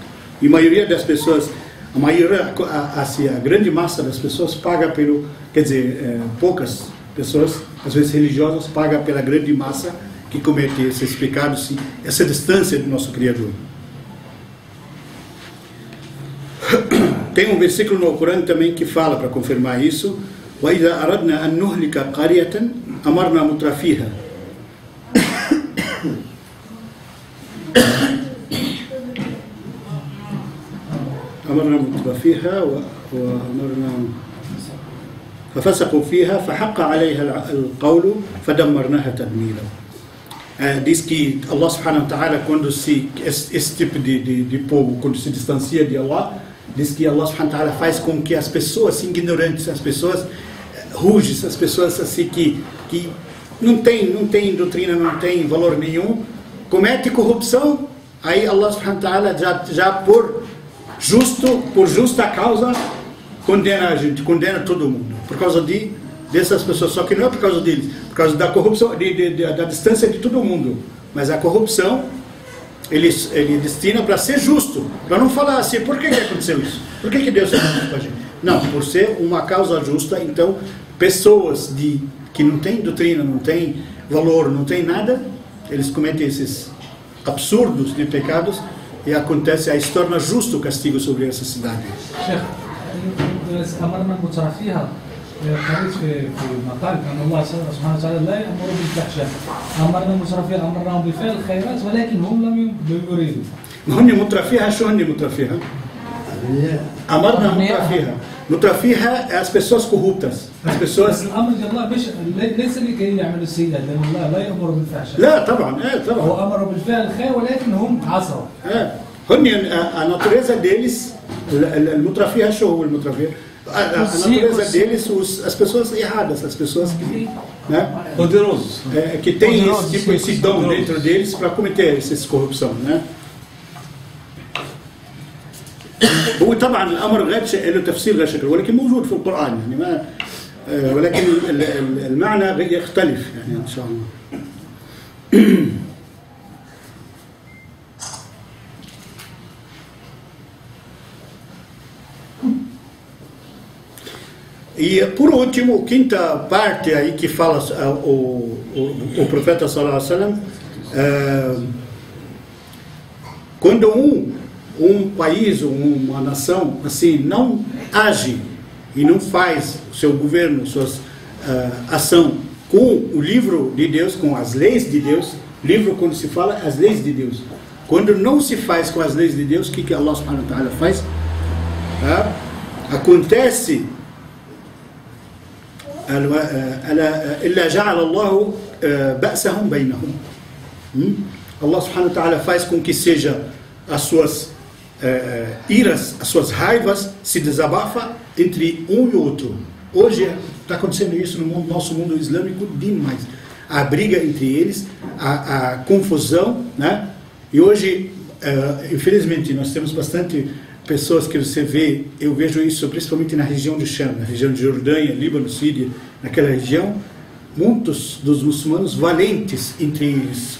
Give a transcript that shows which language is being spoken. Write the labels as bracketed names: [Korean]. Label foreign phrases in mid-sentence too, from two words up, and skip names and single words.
[Portuguese] E a maioria das pessoas, a grande massa das pessoas paga pelo, quer dizer, poucas pessoas, às vezes religiosas, paga pela grande massa que comete esses pecados, essa distância do nosso Criador. Tem um versículo no Corão também que fala, para confirmar isso, [Arabic] وَإِذَا أَرَدْنَا أَن نُهْلِكَ قَرْيَةً أَمَرْنَا مُتْرَفِيهَا أمرنا مترفيها وأمرنا ففسقوا فيها فحق عليها القول فدمرناها تدميرا. [Portuguese] Diz que [Arabic] الله سبحانه وتعالى, [Portuguese] quando esse tipo de povo, quando se distancia de Allah, diz que [Arabic] الله سبحانه وتعالى [Portuguese] faz com que as pessoas ignorantes, as pessoas ruges, as pessoas assim que não tem doutrina, não tem valor nenhum, comete corrupção, aí [Arabic] الله سبحانه وتعالى [Portuguese] já por justa causa condena a gente, condena todo mundo, por causa dessas pessoas, só que não é por causa deles, por causa da corrupção, da distância de todo mundo, mas a corrupção ele destina para ser justo, para não falar assim, por que aconteceu isso? Por que Deus fez isso com a gente? Não, por ser uma causa justa, então pessoas que não têm doutrina, não têm valor, não têm nada, eles cometem esses absurdos de pecados e acontece, aí se torna justo o castigo sobre essa cidade. [Arabic] أمرنا مترفيها قريت في مقال أن الله سبحانه وتعالى لا يأمر بالفحشاء أمرنا مترفيها أمرناهم بفعل الخيرات ولكن هم لم يريدوا. هن مترفيها شو هن مترفيها؟ أمرنا مترفيها. مترفيها [Portuguese] é as pessoas corruptas. As pessoas. [Arabic] الأمر de الله ليس لكي يعملوا السيئات لأن الله لا يأمر بالفحشاء. لا طبعا طبعا. هو أمر بالفعل الخير ولكن هم عصوا. [Portuguese] A natureza deles, [Arabic] المترفيها شو هو المترفيها؟ [Portuguese] A natureza deles, as pessoas erradas, as pessoas que, né, poderosos, que tem esse dom dentro deles para cometer essa corrupção, né? [Arabic] هو طبعا الامر غير له تفسير غير شكل ولكن موجود في القران يعني ما ولكن المعنى يختلف يعني ان شاء الله. [Portuguese] E por último, quinta parte aí que fala o profeta [Arabic] صلى الله عليه وسلم, [Portuguese] quando um país ou uma nação assim não age e não faz o seu governo, suas ação com o livro de Deus, com as leis de Deus, livro quando se fala as leis de Deus, quando não se faz com as leis de Deus, o que [Arabic] الله سبحانه وتعالى [Portuguese] faz? [Arabic] Acontece إلا جعل الله بأسهم بينهم. الله سبحانه وتعالى [Portuguese] faz com que seja as suas iras, as suas raivas se desabafa entre um e outro. Hoje está acontecendo isso no nosso mundo islâmico demais. A briga entre eles, a confusão, né? E hoje, infelizmente, nós temos bastante pessoas que você vê, eu vejo isso principalmente na região de Sham, na região de Jordânia, Líbano, Síria, naquela região, muitos dos muçulmanos valentes entre eles.